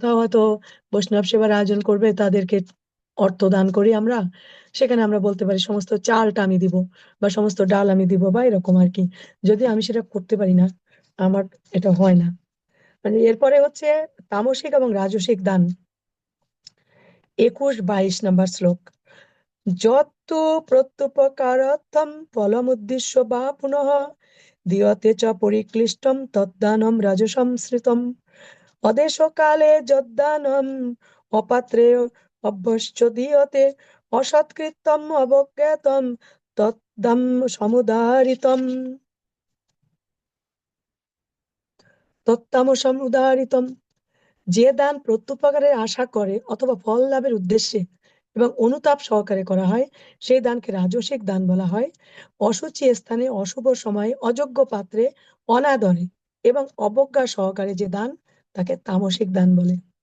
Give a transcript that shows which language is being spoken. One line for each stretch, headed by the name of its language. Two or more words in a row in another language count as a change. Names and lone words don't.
Bangla: যে কোথাও হয়তো বৈষ্ণব সেবার আয়োজন করবে, তাদেরকে অর্থ দান করি আমরা, সেখানে আমরা বলতে পারি সমস্ত চালটা আমি দিব, বা সমস্ত ডাল আমি দিব, বা এরকম আর কি। যদি আমি সেটা করতে পারি না, আমার এটা হয় না। মানে এরপরে হচ্ছে তামসিক এবং রাজসিক দান, 21-22 নম্বর শ্লোক।
Sanskrit: যত প্রত্যুপকারার্থম ফলমুদ্দিশ্য বা পুনঃ দীয়তে চ পরিক্লিষ্টম তদ্দানম রাজসংস্মৃতম অদেশকালে যদ্দানম অপাত্রে অভ্যশ্চ দীয়তে অসৎকৃত্যম অবজ্ঞাতম তদ্দাম সমুদারিতম তত্তামসমুদারিতম।
Bangla: যে দান প্রত্যুপকারের আশা করে অথবা ফল লাভের উদ্দেশ্যে এবং অনুতাপ সহকারে করা হয়, সেই দানকে রাজসিক দান বলা হয়। অশুচি স্থানে, অশুভ সময়ে, অযোগ্য পাত্রে, অনাদরে এবং অবজ্ঞা সহকারে যে দান, তাকে তামসিক দান বলে।